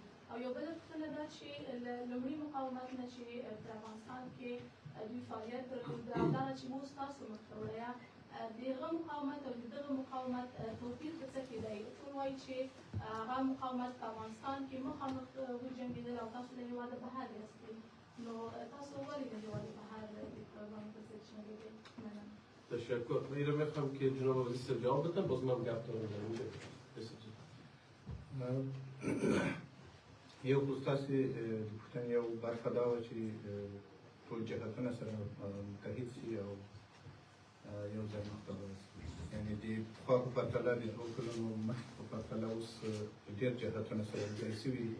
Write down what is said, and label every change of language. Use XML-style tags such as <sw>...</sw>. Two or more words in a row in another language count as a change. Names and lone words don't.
<ps>او یو بله پوښتنه ده چې له لومړي مقاومت نه چې په افغانستان کې دوی فعالیت درلود او دغه چې اوس تاسو مخته وړیا د هغه مقاومت او د دغه مقاومت توپیر په څه کې دی؟ ټول وایي چې هغه مقاومت په افغانستان کې مخامخ وجنګېدل او تاسو د هېواده بهر یاستئ، نو تاسو ولې د هېواده بهر د طالبانو په ضد جنګېدئ؟ مننه. تشکر.</ps> <fa>من رو میخوام که جناب وزیر جواب بدن، باز من گپ دارم در اینجا.</fa> <ps>یو خصوصي پوښتنه یو برخه دا وه چې ټول جهتونه سره متحد شي او یو ځای مخته ورسي. یعنې د پخوا په پرتله د دوو کلونو مخکې په پرتله اوس ډېر جهتونه سره یوځای شوي دي.</ps>